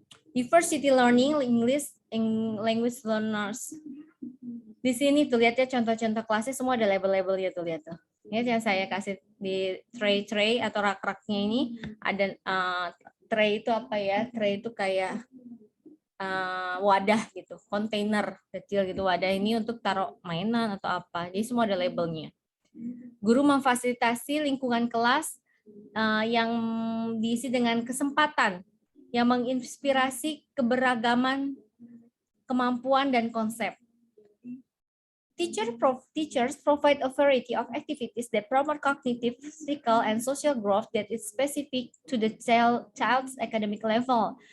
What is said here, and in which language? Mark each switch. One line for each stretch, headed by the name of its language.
English: Diversity learning, English, language learners.
Indonesian: Di sini tuh lihat ya contoh-contoh kelasnya semua ada label-labelnya tuh, lihat tuh. Ini yang saya kasih di tray atau rak-raknya ini ada tray itu apa ya? Tray itu kayak wadah gitu, kontainer kecil gitu. Wadah ini untuk taruh mainan atau apa. Jadi semua ada labelnya. Guru memfasilitasi lingkungan kelas yang diisi dengan kesempatan yang menginspirasi keberagaman, kemampuan, dan konsep.
English: Teachers provide a variety of activities that promote cognitive, physical, and social growth that is specific to the child's academic level.